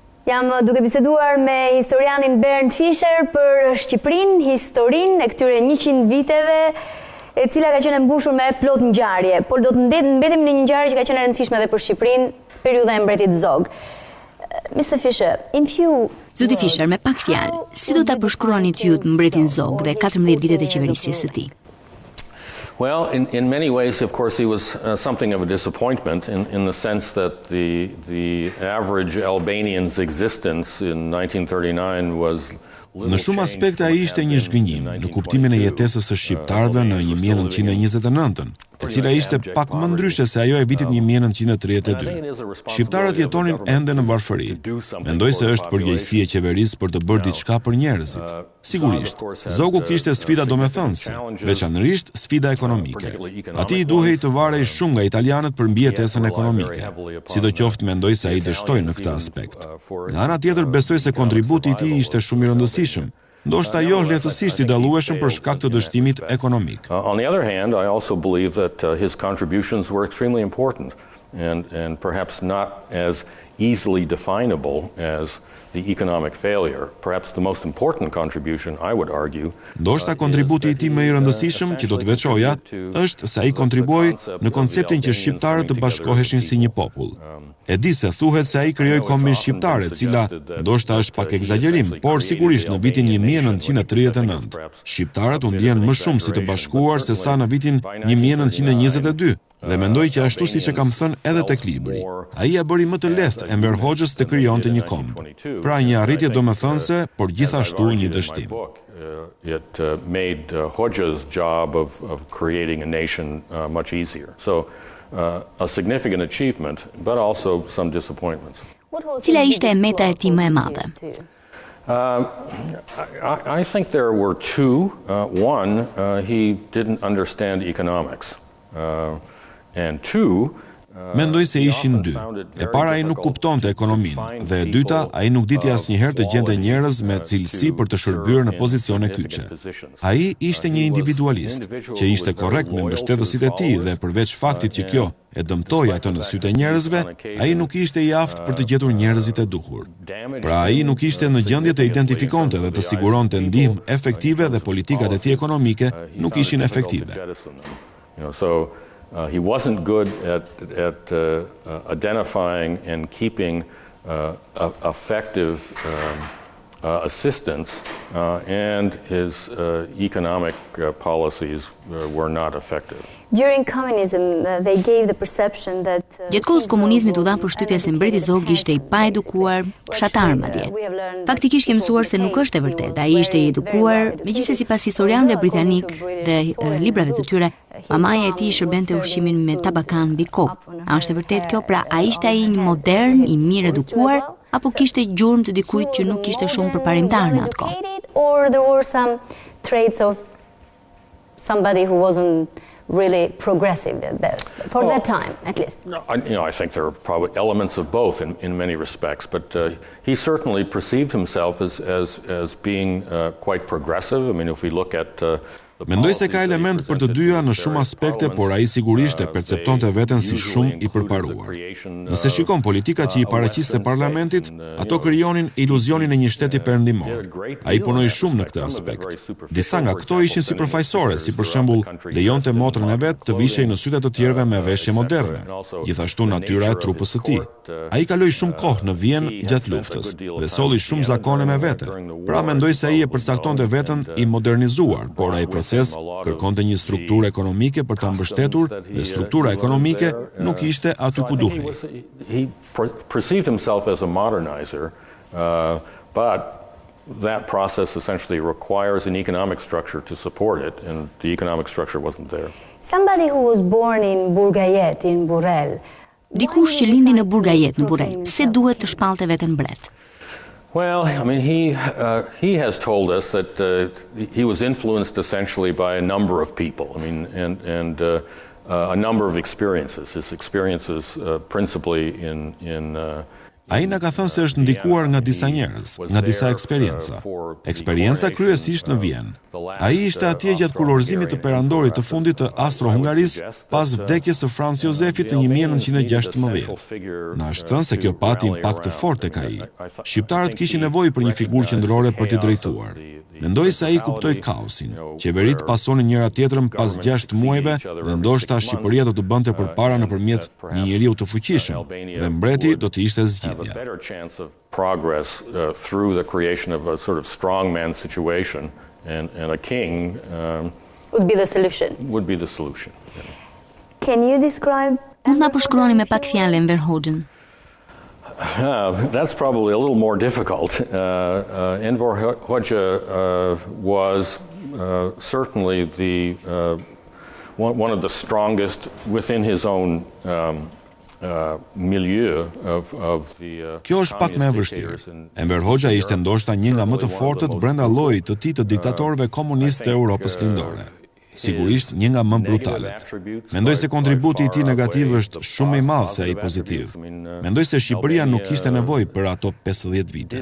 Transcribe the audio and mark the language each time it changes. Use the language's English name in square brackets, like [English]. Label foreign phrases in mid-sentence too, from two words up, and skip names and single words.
[Albanian] Jam duke biseduar me historianin Bernd Fischer për Shqipërinë, historinë e këtyre 100 viteve, e cila ka qenë mbushur me plot ngjarje, por do të mbetim në një ngjarje që ka qenë e rëndësishme edhe për Shqipërinë, periudha e mbretit Zog. [English] Mr. Fischer, [Albanian] Zoti Fischer, me pak fjalë, si do ta përshkruanit ju mbretin Zog dhe 14 vitet e qeverisjes së tij? [English] Well, in many ways, of course, he was something of a disappointment in the sense that the average Albanian's existence in 1939 was [Albanian] Në shumë aspekte ai ishte një zhgënjim në kuptimin e jetesës së shqiptarëve në 1929-ën, e cila ishte pak më ndryshe se ajo e vitit 1932. Shqiptarët jetonin ende në varfëri. Mendoj se është përgjegjësi e qeverisë për të bërë diçka për njerëzit. Sigurisht, Zogu kishte sfida domethënëse, veçanërisht sfida ekonomike. Atij i duhej të varej shumë nga italianët për mbijetesën ekonomike. Sidoqoftë mendoj se ai dështoi në këtë aspekt. Nga ana tjetër besoj se kontributi i tij ishte shumë i rëndësishëm, ndoshta jo lehtësisht i dallueshëm për shkak të dështimit ekonomik. [English] On the other hand, I also believe that his contributions were extremely important and perhaps not as easily definable as the economic failure. Perhaps the most important contribution, I would argue. [Albanian] Ndoshta kontributi i tij më i rëndësishëm që do të veçoja është se ai kontribui në konceptin që shqiptarët të bashkoheshin si një popull. E di se thuhet se ai krijoi kombin shqiptare, e cila ndoshta është pak egzagerim, por sigurisht në vitin 1939 shqiptarët u ndjen më shumë si të bashkuar se sa në vitin 1922. Dhe mendoj që ashtu siç e kam thënë edhe tek libri, ai ia bëri më të lehtë Enver Hoxhës të krijonte një komb. Pra një arritje domethënëse, por gjithashtu një dështim. [English] It made Hoxha's job of creating a nation much easier. So a significant achievement, but also some disappointments. Cila ishte meta e tij më e madhe? I think there were two. One, he didn't understand economics. And two, [Albanian] Mendoj se ishin dy. E para ai nuk kuptonte ekonominë, dhe e dyta ai nuk diti asnjëherë të gjente njerëz me cilësi për të shërbyer në pozicione kyçe. Ai ishte një individualist, që ishte korrekt me mbështetësit e tij dhe përveç faktit që kjo e dëmtoi atë në sytë e njerëzve, ai nuk ishte i aftë për të gjetur njerëzit e duhur. Pra ai nuk ishte në gjendje të identifikonte dhe të siguronte ndihmë efektive dhe politikat e tij ekonomike nuk ishin efektive. [English] He wasn't good at identifying and keeping effective assistance, and his economic policies were not effective. During communism, they gave the perception that [Albanian] Gjatë kohës komunizmit u dha përshtypja se mbreti Zog ishte i paedukuar, fshatar madje. Faktikisht kemi mësuar se nuk është e vërtetë. Ai ishte i edukuar, megjithëse sipas historianëve britanik dhe librave të tyre, mamaja e tij shërbente ushqimin me tabakan mbi kokë. A është e vërtetë kjo? Pra, a ishte ai një modern, i mirë edukuar, apo kishte gjurmë të dikujt që nuk kishte shumë përparimtar në atë kohë? [English] Or there were some traits of somebody who wasn't really progressive for that time, at least. I think there are probably elements of both in many respects, but he certainly perceived himself as being quite progressive. I mean, if we look at [Albanian] Mendoj se ka element për të dyja në shumë aspekte, por ai sigurisht e perceptonte veten si shumë i përparuar. Nëse shikon politikat që i paraqiste parlamentit, ato krijonin iluzionin e një shteti perëndimor. Ai punoi shumë në këtë aspekt. Disa nga këto ishin sipërfaqësore, si për shembull lejonte motrën e vet të vishej në sytë të tjerëve me veshje moderne. Gjithashtu natyra e trupës së tij. Ai kaloi shumë kohë në Vjenë gjatë luftës dhe solli shumë zakone me vete. Pra mendoj se ai e përcaktonte veten i modernizuar, por ai kërkonte një strukturë ekonomike për ta mbështetur dhe struktura ekonomike nuk ishte aty ku duhej. [English] He perceived himself as a modernizer, but that process essentially requires an economic structure to support it, and the economic structure wasn't there. Somebody who was born in Burgajet, in Burrel. [Albanian] Dikush që lindi në Burgajet, në Burrel, pse duhet të shpallte veten mbret? [English] Well, I mean, he has told us that he was influenced essentially by a number of people. I mean, and a number of experiences. His experiences principally in [Albanian] Ai na ka thënë se është ndikuar nga disa njerëz, nga disa eksperienca. Eksperienca kryesisht në Vjenë. Ai ishte atje gjatë kurorëzimit të perandorit të fundit të Austro-Hungarisë pas vdekjes së Franz Josefit në 1916. Na është thënë se kjo pati impakt të fortë tek ai. Shqiptarët kishin nevojë për një figurë qendrore për t'i drejtuar. Mendoj se ai kuptoi kaosin. Qeveritë pasonin njëra tjetrën pas 6 muajve dhe ndoshta Shqipëria do të bënte përpara nëpërmjet një njeriu të fuqishëm dhe mbreti do të ishte zgjidhja. [English] Progress through the creation of a sort of strongman situation and a king would be the solution. Would be the solution. Can you describe? [Albanian] Mund na përshkruani me pak fjalë Enver Hoxhën? [English] That's probably a little more difficult. Enver Hoxhën was certainly the one of the strongest within his own milieu of the [Albanian] Kjo është pak më e vështirë. Enver Hoxha ishte ndoshta një nga më të fortët brenda llojit të tij të diktatorëve komunistë të Europës lindore. Sigurisht një nga më brutalet. Mendoj se kontributi i tij negativ është shumë i madh se ai pozitiv. Mendoj se Shqipëria nuk kishte nevojë për ato 50 vite.